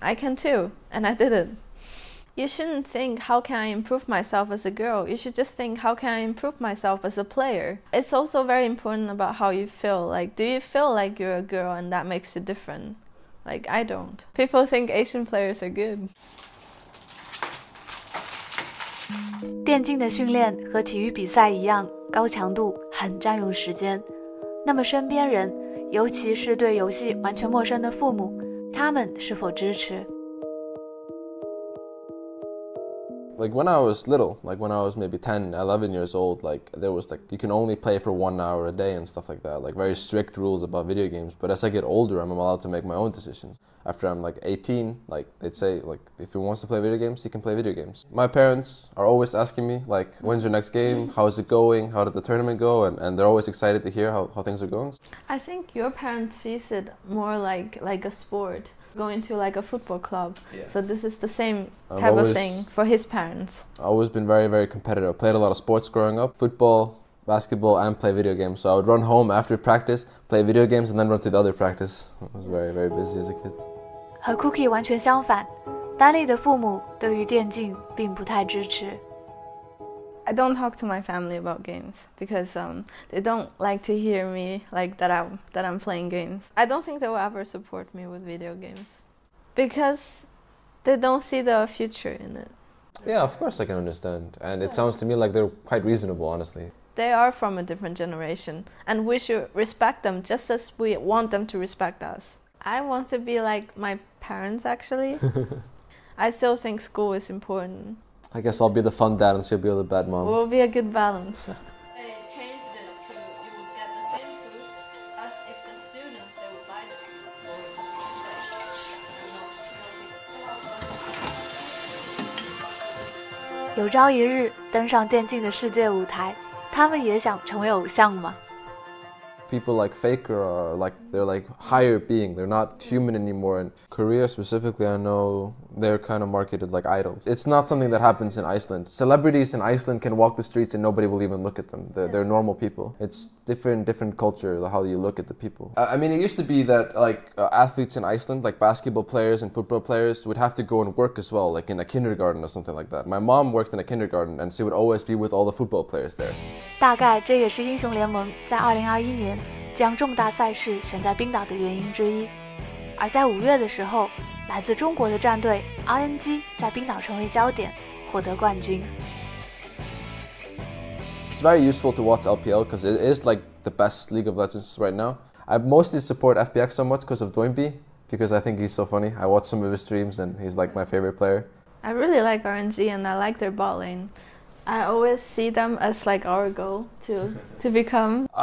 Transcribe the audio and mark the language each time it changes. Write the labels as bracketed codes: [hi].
[en] I can too, and I did it. You shouldn't think, how can I improve myself as a girl? You should just think, how can I improve myself as a player? It's also very important about how you feel. Like, do you feel like you're a girl and that makes you different? Like, I don't. People think Asian players are good. [zh] 电竞的训练和体育比赛一样，高强度，很占用时间。那么身边人，尤其是对游戏完全陌生的父母，他们是否支持？ [en] Like when I was little, like when I was maybe 10, 11 years old, like there was like, you can only play for 1 hour a day and stuff like that, like very strict rules about video games. But as I get older, I'm allowed to make my own decisions. After I'm like 18, like they'd say, like if he wants to play video games, he can play video games. My parents are always asking me, like, when's your next game? How is it going? How did the tournament go? And they're always excited to hear how things are going. I think your parents sees it more like a sport. Going to like a football club. Yeah. So this is the same type of thing for his parents. I've always been very, very competitive. I played a lot of sports growing up, football, basketball, and play video games. So I would run home after practice, play video games, and then run to the other practice. I was very, very busy as a kid. [zh] 和 Cookie 完全相反，丹丽的父母对于电竞并不太支持。 [en] I don't talk to my family about games because they don't like to hear me like that I'm playing games. I don't think they will ever support me with video games. Because they don't see the future in it. Yeah, of course I can understand. And it sounds to me like they're quite reasonable, honestly. They are from a different generation, and we should respect them just as we want them to respect us. I want to be like my parents, actually. I still think school is important. I guess I'll be the fun dad and she'll be the bad mom. We'll be a good balance. They changed it to you will get the same food as if the students they will buy the food. [zh] 有朝一日登上电竞的世界舞台，他们也想成为偶像吗？ [en] People like Faker are like, they're like higher being, they're not human anymore. In Korea specifically, I know they're kind of marketed like idols. It's not something that happens in Iceland. Celebrities in Iceland can walk the streets and nobody will even look at them. They're normal people. It's different culture, how you look at the people. I mean, it used to be that like athletes in Iceland, like basketball players and football players, would have to go and work as well, like in a kindergarten or something like that. My mom worked in a kindergarten and she would always be with all the football players there. [zh] 大概这也是英雄联盟在2021年将重大赛事选在冰岛的原因之一。而在5月的时候，来自中国的战队 RNG 在冰岛成为焦点，获得冠军。 [en] It's very useful to watch LPL because it is like the best League of Legends right now. I mostly support FPX so much because of Doinby, because I think he's so funny. I watch some of his streams and he's like my favorite player. I really like RNG and I like their bot lane. I always see them as like our goal to become.